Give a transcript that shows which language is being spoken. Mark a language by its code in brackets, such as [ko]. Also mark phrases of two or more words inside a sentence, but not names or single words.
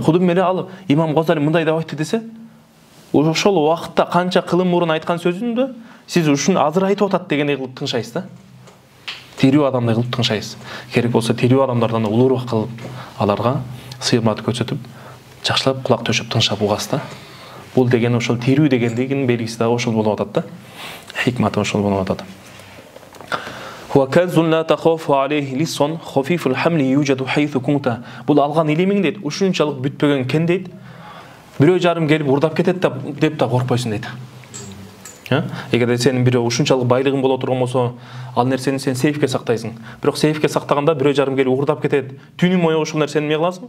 [ky] Кудум эле ал Имам Газали мындай деп айтты десе, ошол убакытта канча кылым мурун айткан сөзүндө сиз ушуну азыр айтып атат дегендей кылып тыңшайсыз да. тирүү адамдай кылып тыңшайбыз. Керек болсо тирүү адамдардан да улуураак кылып аларга сыймат көрсөтүп, жакшылап кулак төшөп тыңшап угасыз да. Бул деген ошол тирүү дегендигин белгиси дагы ошол болуп атат да. Хикматы ошол болуп атат. [ar] هو كنز لا تخاف عليه لسان خفيف الحمل يوجد حيث كنت. [ky] Бул алган илимиң дейт, ушунчалык бүтпөгөн кен дейт. Бирөө жарым келип урдап кетет деп да коркпойсуң дейт. Эгерде сенин бирөө ушунчалык байлыгың боло турган болсо, ал нерсени сен сейфке сактайсың. Бирок сейфке сактаганда бирөө жарым келип урдап кетет. Түнү бою ошол нерсени эмне кыласың?